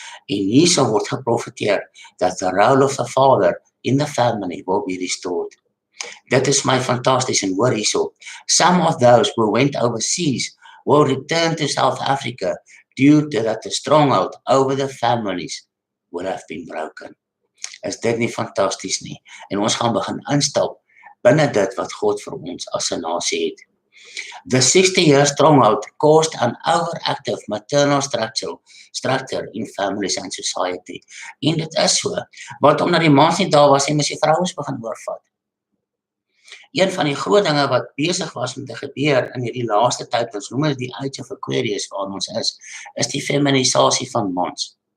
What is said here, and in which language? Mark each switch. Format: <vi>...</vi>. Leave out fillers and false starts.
<af>En hierso word geprofeteer,</af> <en>that the role of the father in the family will be restored.</en> <af>Dit is my fantasties, en hoor hierso,</af> <en>some of those who went overseas will return to South Africa due to that the stronghold over the families would have been broken.</en> <af>Is dit nie fantasties nie? En ons gaan begin instap binne dit wat God vir ons as 'n nasie het.</af> <en>The 60-year stronghold caused an overactive maternal structure in families and society.</en> <af>En dit is so, want omdat die mans nie daar was, en die vrouens begin oorvat. Een van die groot dinge wat besig was om te gebeur in hierdie laaste tyd, ons noem dit die age of Aquarius waar ons is die feminisasie van mans.</af>